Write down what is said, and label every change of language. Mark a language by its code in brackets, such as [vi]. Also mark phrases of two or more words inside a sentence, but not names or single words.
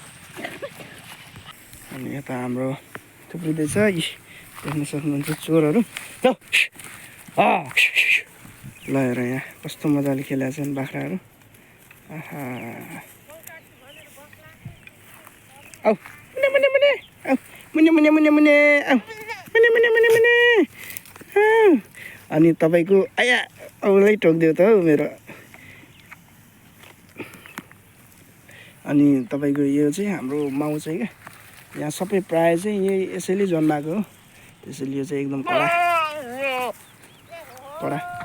[ne] अनि यता हाम्रो थुप्रिँदैछ, यी देख्न सक्नुहुन्छ चोरहरू। ल हेर यहाँ कस्तो मजाले खेलेका छन् बाख्राहरू। आहा आउ मुने मुने मुने आउ मुने मुने मुने मुने आउ मुने मुने मुने मुने। अनि तपाईँको आया औलै टोकिदियो त हौ मेरो। अनि तपाईँको यो चाहिँ हाम्रो माउ चाहिँ क्या, यहाँ सबै प्रायः चाहिँ यही यसैले जन्माएको हो, त्यसैले यो चाहिँ एकदम कडा कडा।